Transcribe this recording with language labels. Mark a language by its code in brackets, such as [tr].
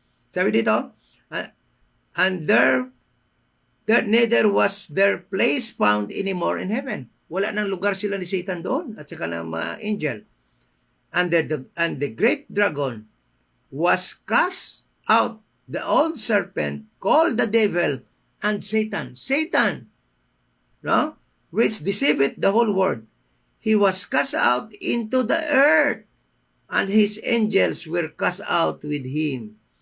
[tl] Sabi dito, [en] and there neither was their place found anymore in heaven. [tl] Wala nang lugar sila ni Satan doon at saka ng mga angel. [en] And the great dragon was cast out, the old serpent called the devil and Satan. Satan, no? Which deceiveth the whole world. He was cast out into the earth, and his angels were cast out with him.